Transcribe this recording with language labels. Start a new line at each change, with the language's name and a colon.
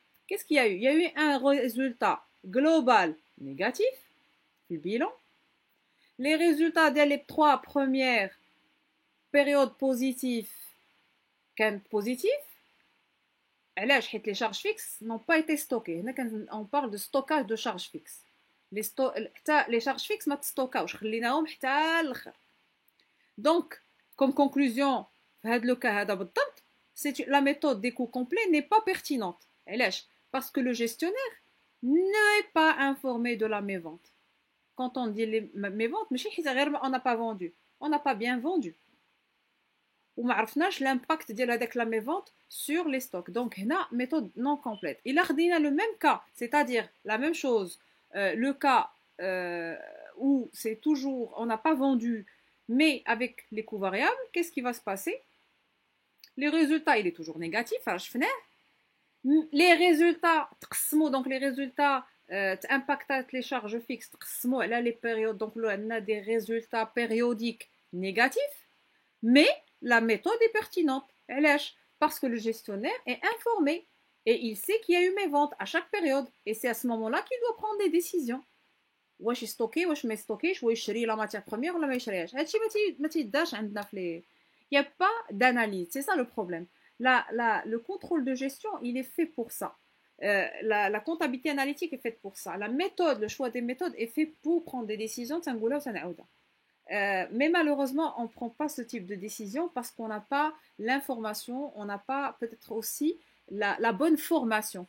French: Qu'est-ce qu'il y a eu? Il y a eu un résultat global négatif, le bilan. Les résultats des 3 premières périodes positives, positifs. Les charges fixes n'ont pas été stockées. On parle de stockage de charges fixes. Les charges fixes
Arabic: ما تستوكاوش خليناهم حتى الاخر.
French: Donc comme conclusion
Arabic: هذا
French: le cas
Arabic: هذا بالضبط,
French: la méthode des coûts complets n'est pas pertinente. Parce que le gestionnaire n'est pas informé de la mévente. Quand on dit les méventes, on n'a pas vendu, on n'a pas bien vendu.
Arabic: وما عرفناش
French: l'impact
Arabic: ديال هذاك
French: la mévente sur les stocks. Donc
Arabic: هنا
French: méthode non complète. Il a
Arabic: خدينا
French: le même cas, c'est-à-dire la même chose. Le cas où c'est toujours, on n'a pas vendu, mais avec les coûts variables, qu'est-ce qui va se passer? Les résultats, il est toujours négatif. Les résultats, donc les résultats impactent les charges fixes, là les périodes, donc là on a des résultats périodiques négatifs, mais la méthode est pertinente. Parce que le gestionnaire est informé. Et il sait qu'il y a eu mes ventes à chaque période. Et c'est à ce moment-là qu'il doit prendre des décisions.
Arabic: واش stocké, واش ما stocké, واش يشري
French: la matière première
Arabic: ولا ما يشريهاش. هادشي ما تيداش عندنا في
French: les... Il n'y a pas d'analyse. C'est ça le problème. Le contrôle de gestion, il est fait pour ça. La comptabilité analytique est faite pour ça. La méthode, le choix des méthodes est fait pour prendre des décisions. Mais malheureusement, on ne prend pas ce type de décision parce qu'on n'a pas l'information, on n'a pas peut-être aussi la bonne formation.